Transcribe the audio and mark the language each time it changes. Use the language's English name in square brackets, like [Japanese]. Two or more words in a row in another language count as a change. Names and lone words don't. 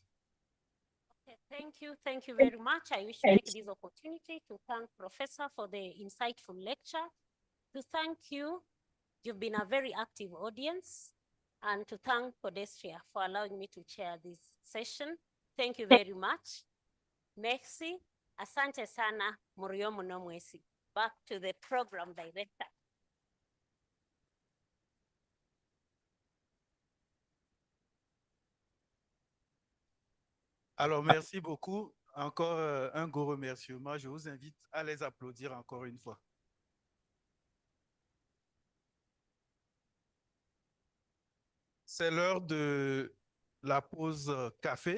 [English] Okay, thank you very much. I wish to take this opportunity to thank Professor for the insightful lecture, to thank you. You've been a very active audience, and to thank Podestria for allowing me to chair this session. Thank you very much. [French] Merci. [Swahili] Asante sana, Murio muno mwesi. [English] Back to the program director. [French] Alors, merci beaucoup. Encore un gros remerciement. Je vous invite à les applaudir encore une fois. C'est l'heure de la pause café.